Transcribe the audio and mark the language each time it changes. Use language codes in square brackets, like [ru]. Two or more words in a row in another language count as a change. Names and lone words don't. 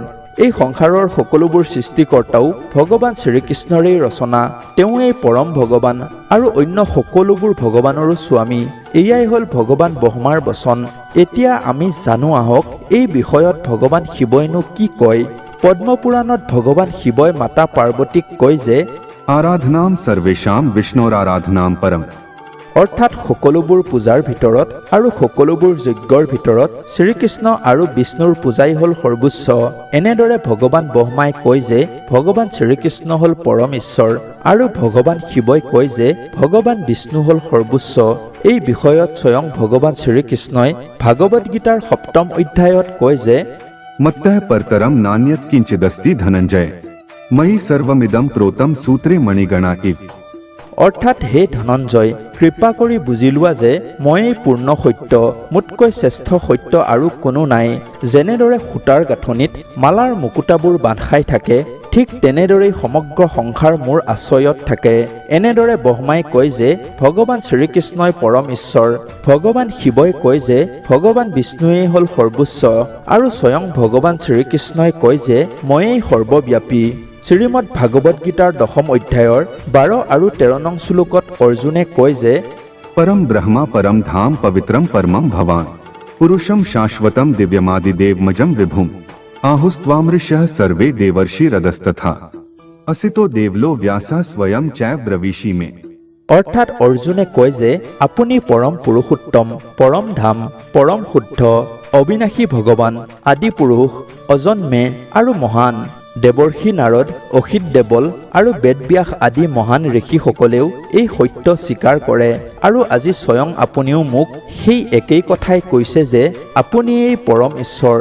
[as] এই সংসাৰৰ সকলোবোৰ সৃষ্টিকৰ্তাও ভগৱান শ্ৰীকৃষ্ণৰেই ৰচনা। তেওঁৱেই পৰম ভগৱান আৰু অন্য সকলোবোৰ ভগৱানৰো স্বামী। এয়াই হ'ল ভগৱান ব্ৰহ্মাৰ বচন। এতিয়া আমি জানো আহক এই বিষয়ত ভগৱান শিৱইনো কি কয়। পদ্মপুৰাণত ভগৱান শিৱই মাতা পাৰ্বতীক কয় যে [sa] आराधनाम सर्वेशाम विष्णोराराधनाम परम। [as] অৰ্থাৎ সকলোবোৰ পূজাৰ ভিতৰত আৰু সকলোবোৰ যজ্ঞৰ ভিতৰত শ্ৰীকৃষ্ণ আৰু বিষ্ণুৰ পূজাই হ'ল সৰ্বোচ্চ। এনেদৰে ভগৱান ব্ৰহ্মাই কয় যে ভগৱান শ্ৰীকৃষ্ণ হ'ল পৰম ঈশ্বৰ আৰু ভগৱান শিৱই কয় যে ভগৱান বিষ্ণু হ'ল সৰ্বোচ্চ। এই বিষয়ত স্বয়ং ভগৱান শ্ৰীকৃষ্ণই ভাগৱত গীতাৰ 7ম অধ্যায়ত কয় যে [sa] मत्तः परतरम नान्यत् किंचिदस्ति धनंजय मयि सर्वमिदं प्रोतम सूत्रे मणिगणा इव। [as] অৰ্থাৎ হে ধনঞ্জয়, কৃপা কৰি বুজি লোৱা যে ময়েই পূৰ্ণ সত্য, মোতকৈ শ্ৰেষ্ঠ সত্য আৰু কোনো নাই। যেনেদৰে সূতাৰ গাঁথনিত মালাৰ মুকুতাবোৰ বান্ধ খাই থাকে, ঠিক তেনেদৰেই সমগ্ৰ সংসাৰ মোৰ আশ্ৰয়ত থাকে। এনেদৰে ব্ৰহ্মাই কয় যে ভগৱান শ্ৰীকৃষ্ণই পৰম ঈশ্বৰ। ভগৱান শিৱই কয় যে ভগৱান বিষ্ণুৱেই হ'ল সৰ্বোচ্চ আৰু স্বয়ং ভগৱান শ্ৰীকৃষ্ণই কয় যে ময়েই সৰ্বব্যাপী। শ্ৰীমদ ভাগৱত গীতাৰ 10ম অধ্যায়ৰ 12 আৰু 13 নং শ্লোকত অৰ্জুনে কয় যে [sa] परम ब्रह्मा परम धाम पवित्रम परमं भवान पुरुषम शाश्वतम दिव्यमादिदेवमजं विभुम आहुस्त्वामृषः सर्वे देवर्षि रदस्तथा असितो देवलो व्यासा स्वयं चैव ब्रवीषि में। [as] অৰ্থাৎ অৰ্জুনে কয় যে আপুনি পৰম পুৰুষোত্তম, পৰম ধাম, পৰম শুদ্ধ, অবিনাশী ভগৱান, আদি পুৰুষ, অজন্মে আৰু মহান। দেৱৰ্ষি নাৰদ, অসিত দেৱল আৰু বেদব্যাস আদি মহান ঋষিসকলেও এই সত্য স্বীকাৰ কৰে আৰু আজি স্বয়ং আপুনিও মোক সেই একেই কথাই কৈছে যে আপুনিয়েই পৰম ঈশ্বৰ।